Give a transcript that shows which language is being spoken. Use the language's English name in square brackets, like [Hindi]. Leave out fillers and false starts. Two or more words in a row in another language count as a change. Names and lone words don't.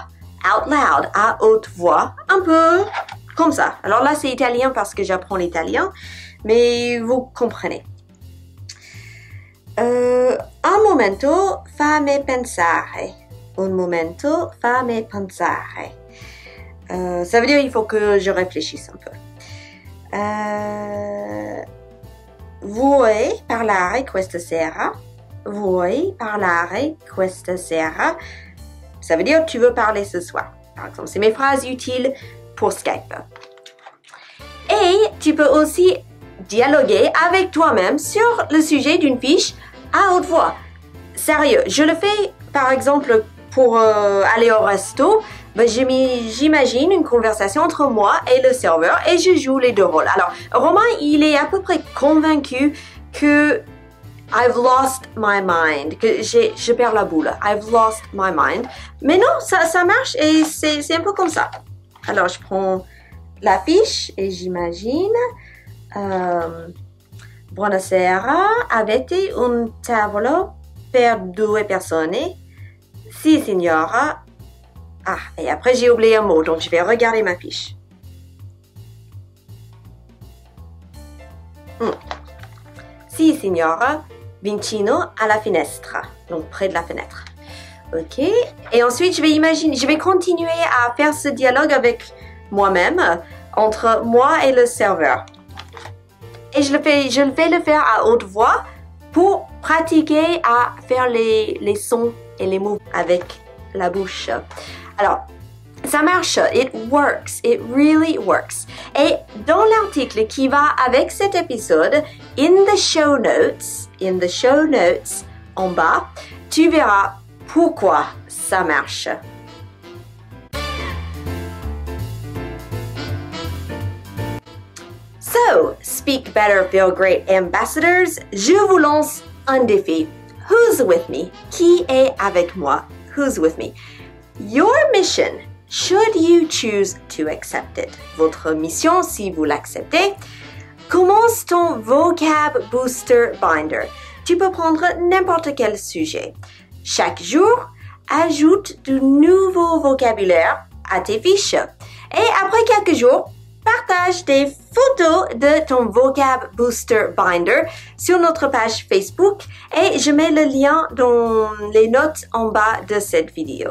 [English] Out loud, [French] à haute voix. Un peu comme ça. Alors là, c'est italien parce que j'apprends l'italien. mais vous comprenez. [Italian] Un momento fammi pensare. Un momento fammi pensare. [French] Ça veut dire il faut que je réfléchisse un peu. [Italian] Vuoi parlare questa sera? Vuoi parlare questa sera? [French] Ça veut dire tu veux parler ce soir. Par exemple, c'est mes phrases utiles pour Skype. Et tu peux aussi dialoguer avec toi-même sur le sujet d'une fiche à haute voix. Sérieux, je le fais par exemple pour aller au resto. J'imagine une conversation entre moi et le serveur et je joue les deux rôles. Alors, Romain, il est à peu près convaincu que [English] I've lost my mind, [French] que je perds la boule. [English] I've lost my mind. [French] Mais non, ça marche et c'est un peu comme ça. Alors, je prends la fiche et j'imagine [Italian] Buonasera, avete un tavolo per 2 persone? Si, signora. [French] Ah, et après j'ai oublié un mot, donc je vais regarder ma fiche. [Italian] Si, signora, vicino alla finestra, [French] donc près de la fenêtre. Ok, et ensuite je vais continuer à faire ce dialogue avec moi-même, entre moi et le serveur. Et je vais le faire à haute voix pour pratiquer à faire les sons et les mots avec la bouche. Alors, ça marche, [English] it works, it really works. [French] Et dans l'article qui va avec cet épisode, [English] in the show notes, [French] en bas, tu verras pourquoi ça marche. [English] So, Speak Better Feel Great Ambassadors, [French] je vous lance un défi. [English] Who's with me? [French] Qui est avec moi? [English] Who's with me? Your mission, should you choose to accept it. [French] Votre mission, si vous l'acceptez, commence ton [English] vocab booster binder. [French] Tu peux prendre n'importe quel sujet. Chaque jour, ajoute du nouveau vocabulaire à tes fiches. Et après quelques jours, partage des photos de ton [English] vocab booster binder [French] sur notre page Facebook et je mets le lien dans les notes en bas de cette vidéo.